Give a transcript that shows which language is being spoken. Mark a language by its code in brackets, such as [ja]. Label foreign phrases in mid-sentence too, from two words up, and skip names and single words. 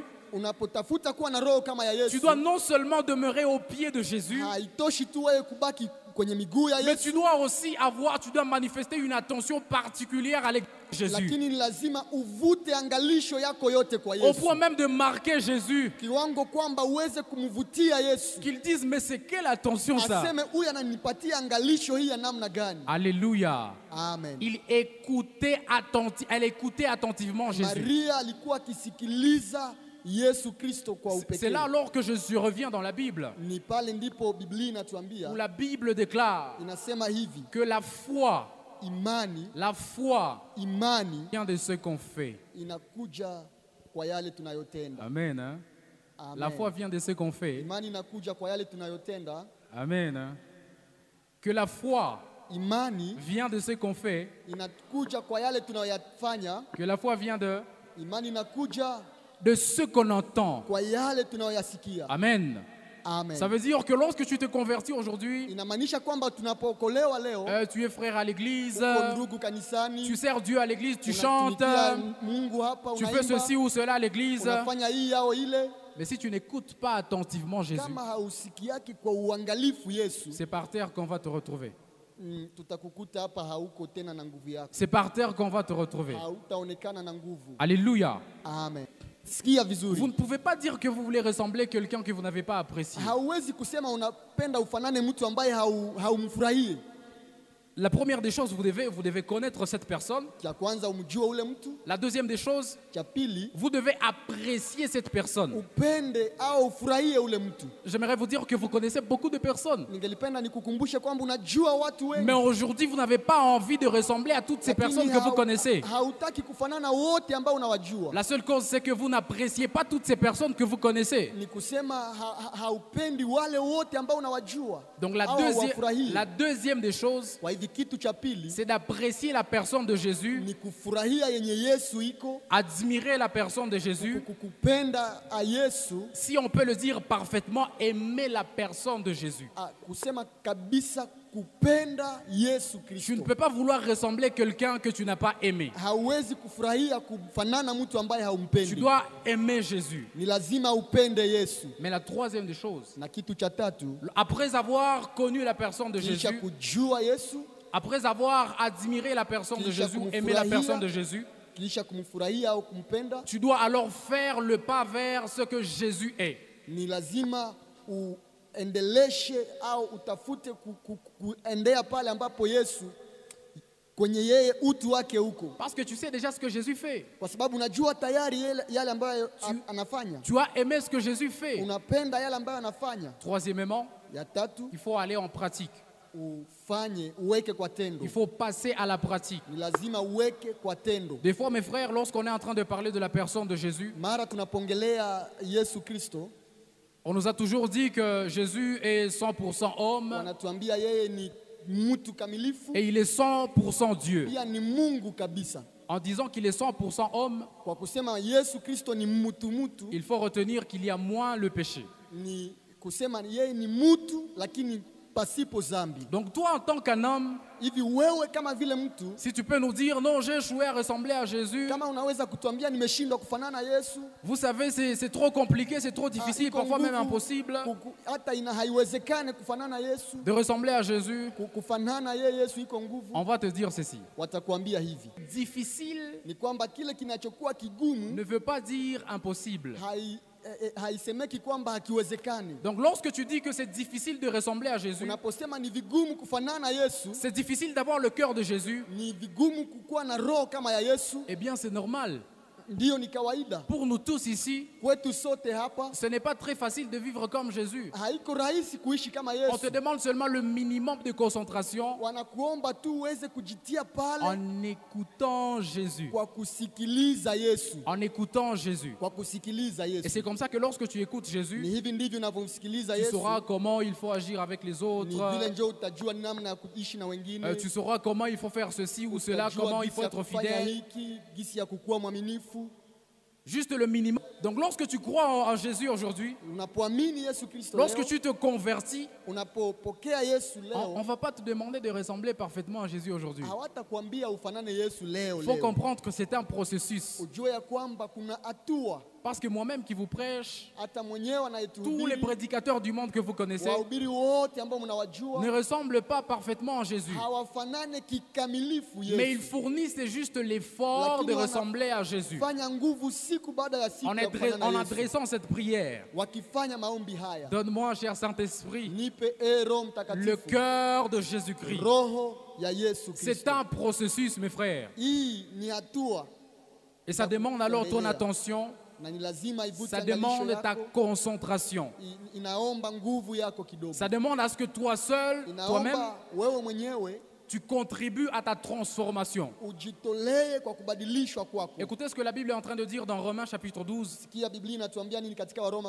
[sw] Unapotafuta kuwa na roho kama ya [fr] tu [sw] Yesu, [fr] dois non seulement demeurer au pied de Jésus, [sw] haitoshi tu wewe kubaki kwenye miguu ya [fr] mais [sw] Yesu, [fr] tu dois aussi tu dois manifester une attention particulière à l'égard de Jésus. [sw] lakini ni lazima uvute angalisho yako yote kwa [fr] Au [sw] Yesu, [fr] point même de marquer Jésus, [sw] kiwango kwamba uweze kumvutia Yesu, [fr] qu'ils disent, mais c'est quelle attention ça? [sw] aseme huyu ananipatia angalisho hii ya namna gani? [fr] Alléluia. [sw] Amen. [fr] Elle écoutait attentivement Jésus. [sw] Maria alikuwa akisikiliza Yesu Kristo kwa [fr] C'est [sw] upekee. [fr] là alors que je reviens dans la Bible, [sw] Ni pale ndipo Biblia inatuambia, [fr] où la Bible déclare [sw] inasema hivi, [fr] que la foi [sw] imani [fr] vient de ce qu'on fait. [sw] inakuja kwa yale tunayotenda. [fr] Amen. Hein? [sw] Amen. [fr] La foi vient de ce qu'on fait. [sw] Imani inakuja kwa yale tunayotenda. [fr] Amen. Hein? Que la foi [sw] Imani [fr] vient de ce qu'on fait. [sw] inakuja kwa yale tunayoyafanya. [fr] Que la foi vient [sw] Imani inakuja [fr] de ce qu'on entend. [sw] kwa yale tunayoyasikia. [fr] Amen. [sw] Amen. [fr] Ça veut dire que lorsque tu te convertis aujourd'hui, [sw] Inamaanisha kwamba tunapookolewa leo, [fr] tu es frère à l'église, [sw] uko ndugu kanisani, [fr] tu sers Dieu à l'église, tu chantes, [sw] unatumikia Mungu hapa, [fr] tu fais [sw] unaimba, [fr] ceci ou cela à l'église. [sw] unafanya hii au ile. [fr] Mais si tu n'écoutes pas attentivement Jésus, [sw] Kama hausikiaki kwa uangalifu Yesu, [fr] c'est par terre qu'on va te retrouver. [sw] tutakukuta hapa hauko tena na nguvu yako, [fr] C'est par terre qu'on va te retrouver. [sw] hautaonekana na nguvu. [fr] Alléluia. [sw] Amen. Sikia [fr] Vous [sw] vizuri, [fr] ne pouvez pas dire que vous voulez ressembler à quelqu'un que vous n'avez pas apprécié. [sw] hauwezi kusema unapenda ufanane mtu ambaye haumfurahie. [fr] La première des choses, vous devez connaître cette personne. [sw] Cha kwanza umjue ule mtu. [fr] La deuxième des choses, [sw] Cha pili [fr] vous devez apprécier cette personne. [sw] upende au ufurahie ule mtu. [fr] J'aimerais vous dire que vous connaissez beaucoup de personnes. [sw] Ningelipenda nikukumbushe kwamba unajua watu wengi. [fr] Mais aujourd'hui, vous n'avez pas envie de ressembler à toutes ces personnes que vous connaissez. [sw] Hautaki kufanana wote ambao unawajua. [fr] La seule cause, c'est que vous n'appréciez pas toutes ces personnes que vous connaissez. [sw] Ni kusema haupendi wale wote ambao unawajua. [fr] Donc la deuxième des choses, [sw] Kwa hivi kitu cha pili [fr] c'est d'apprécier la personne de Jésus, [sw] ni kufurahia yenye Yesu iko, [fr] admirer la personne de Jésus. [sw] kukupenda a Yesu, [fr] Si on peut le dire parfaitement, aimer la personne de Jésus. [sw] kusema kabisa kupenda Yesu [fr] Tu ne [sw] Kristo. [fr] peux pas vouloir ressembler à quelqu'un que tu n'as pas aimé. [sw] Hauwezi kufurahia kufanana mtu ambaye [fr] Tu [sw] haumpendi. [fr] dois aimer Jésus. [sw] Ni lazima upende Yesu. [fr] Mais la troisième des choses, [sw] Na kitu cha tatu, [fr] après avoir connu la personne de [sw] kisha [fr] Jésus, [sw] kujua Yesu, [fr] après avoir admiré la personne de Jésus, aimé la personne de Jésus, [sw] kisha kumfurahia au kumpenda, [fr] tu dois alors faire le pas vers ce que Jésus est. [sw] ni lazima uendeleshe au utafute kuendea pale ambapo Yesu kwenye yeye utu wake huko, [fr] Parce que tu sais déjà ce que Jésus fait. [sw] kwa sababu unajua tayari yale ambayo anafanya. [fr] Tu as aimé ce que Jésus fait. [sw] Unapenda yale ambayo anafanya. [fr] Troisièmement, [sw] Ya tatu, [fr] il faut aller en pratique. [sw] ufanye uweke kwa tendo. [fr] Il faut passer à la pratique. [sw] Ni lazima uweke kwa tendo. [fr] Des fois, mes frères, lorsqu'on est en train de parler de la personne de Jésus, [sw] Mara tunapongelea Yesu Kristo, [fr] on nous a toujours dit que Jésus est 100% homme [sw] wanatuambia yeye ni mtu kamilifu, [fr] et il est 100% Dieu. [sw] pia ni Mungu kabisa. [fr] En disant qu'il est 100% homme, [sw] Kwa kusema Yesu Kristo ni mtu, [fr] il faut retenir qu'il y a moins le péché. [sw] ni kusema yeye ni mtu lakini pasipo zambi. [fr] Donc toi, en tant qu'un homme, [sw] Hivi wewe kama vile mtu, [fr] si tu peux nous dire, non, j'ai échoué à ressembler à Jésus, [sw] kama unaweza kutuambia nimeshindwa kufanana Yesu, [fr] vous savez, c'est trop compliqué, c'est trop difficile, [sw] iko [fr] parfois même [sw] nguvu, [fr] impossible [sw] hata haiwezekane kufanana Yesu, [fr] de ressembler à Jésus, [sw] kufanana yeye Yesu iko nguvu, [fr] on va te dire ceci. [sw] watakuambia hivi, [fr] Difficile [sw] ni kwamba kile kinachokuwa kigumu [fr] ne veut pas dire impossible. [sw] haisemeki kwamba hakiwezekani. [fr] Donc lorsque tu dis que c'est difficile de ressembler à Jésus, [sw] Unaposema ni vigumu kufanana Yesu, [fr] c'est difficile d'avoir le cœur de Jésus, [sw] ni vigumu kukuwa na roho kama ya Yesu, [fr] eh bien c'est normal. [sw] ndiyo ni kawaida. [fr] Pour nous tous ici, [sw] Kwetu sote hapa [fr] ce n'est pas très facile de vivre comme Jésus. [sw] haiko rahisi kuishi kama [fr] On te [sw] Yesu. [fr] demande seulement le minimum de concentration [sw] Wanakuomba tu uweze kujitia pale [fr] en écoutant Jésus. [sw] kwa kusikiliza Yesu, [fr] En écoutant Jésus. [sw] kwa kusikiliza [fr] Et c'est [sw] Yesu. [fr] comme ça que lorsque tu écoutes [sw] Ni [fr] Jésus, [sw] hivi ndivyo unavyomsikiliza [fr] tu [sw] Yesu, [fr] sauras comment il faut agir avec les [sw] ni [fr] autres. [sw] vile ndio utajua namna ya kuishi na wengine. [fr] Tu sauras comment il faut faire ceci ou cela, [sw] Utajua [fr] comment il [sw] gisi [fr] faut [sw] ya [fr] être [sw] kufanya [fr] fidèle. [sw] hiki, gisi ya kukuwa mwaminifu. [fr] Juste le minimum. Donc lorsque tu crois en Jésus aujourd'hui, [sw] Unapoamini Yesu Kristo [fr] lorsque [sw] leo, [fr] tu te convertis, [sw] unapopokea Yesu [fr] on [sw] leo, [fr] ne va pas te demander de ressembler parfaitement à Jésus aujourd'hui. [sw] hawatakwambia ufanane Yesu leo [fr] Il faut [sw] leo. [fr] comprendre que c'est un processus. [sw] Ujue ya kwamba kuna hatua. [fr] Parce que moi-même qui vous prêche, [sw] Hata mwenyewe [fr] tous les [sw] anayetuhubiri, [fr] prédicateurs du monde que vous connaissez [sw] wahubiri wote ambao mnawajua [fr] ne ressemblent pas parfaitement à Jésus. [sw] hawafanane kikamilifu [fr] Mais ils [sw] Yesu. [fr] fournissent juste l'effort [sw] Lakini [fr] de ressembler à Jésus. [sw] Fanya nguvu siku baada ya siku ya kufanana [fr] En [sw] Yesu. [fr] adressant cette prière, [sw] Wakifanya maombi haya, [fr] donne-moi, cher Saint-Esprit, [sw] nipe Roho [fr] le [sw] Mtakatifu, [fr] cœur de Jésus-Christ. [sw] roho ya Yesu [fr] C'est [sw] Kristo. [fr] un processus, mes frères. [sw] Hii ni hatua [fr] Et ça demande alors ton [sw] Endelea. [fr] attention, [sw] na ni lazima ivute [fr] ça [sw] angalisho [fr] demande ta [sw] yako. [fr] concentration. [sw] Inaomba nguvu yako kidogo. [fr] Ça demande à ce que toi seul, toi-même, [sw] Inaomba wewe mwenyewe [fr] tu contribues à ta transformation. [sw] ujitolee kwa kubadilishwa kwako. [fr] Écoutez ce que la Bible est en train de dire dans Romains chapitre 12, [sw] Sikia Biblia inatuambia nini katika Waroma